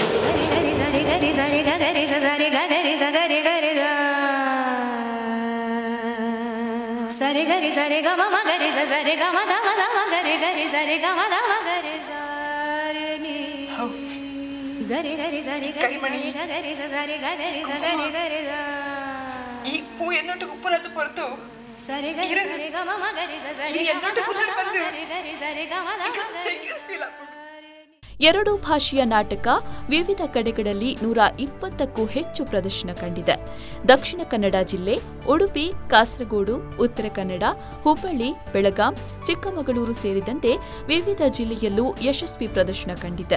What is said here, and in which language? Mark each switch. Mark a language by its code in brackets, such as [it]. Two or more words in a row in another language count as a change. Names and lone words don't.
[tcy] ಸರಿ ಗರಿ ಸರಿ ಗ ಮ ಗರಿ ಸರಿ ಗ ಮ ದ ಮ ದ ಮ ಗರಿ ಗರಿ ಸರಿ ಗ ಮ ದ ಮ ಗರಿ ಸರಿ ನಿ ಗರಿ ಗರಿ ಸರಿ ಗರಿ ಗರಿ ಸರಿ ಗರಿ ಸರಿ ಗರಿ ದ ಈ ಪೂ ಎನ್ನೊಟ್ಟು ಕುಪ್ಪಲತ್ತು ಪೊರ್ತು ಸರಿ ಗರಿ ಸರಿ ಗ ಮ ಗರಿ ಸರಿ ಎನ್ನೊಟ್ಟು ಕುಪ್ಪಲ ಬಂದು ಗರಿ ಸರಿ ಗ ಮ ದ ಮ ಗರಿ [kn] ಫೀಲ್ ಆಗ್ತದೆ. 2 ಭಾಷೆಯ ನಾಟಕ ವಿವಿಧ ಕಡೆಗಳಲ್ಲಿ 120ಕ್ಕೂ ಹೆಚ್ಚು ಪ್ರದರ್ಶನ ಕಂಡಿದೆ. ದಕ್ಷಿಣ ಕನ್ನಡ ಜಿಲ್ಲೆ, ಉಡುಪಿ, ಕಾಸರಗೋಡು, ಉತ್ತರ ಕನ್ನಡ, ಹುಬ್ಬಳ್ಳಿ, ಬೆಳಗಾಂ, ಚಿಕ್ಕಮಗಳೂರು ಸೇರಿದಂತೆ ವಿವಿಧ ಜಿಲ್ಲೆಯಲ್ಲೂ ಯಶಸ್ವಿ ಪ್ರದರ್ಶನ ಕಂಡಿದೆ.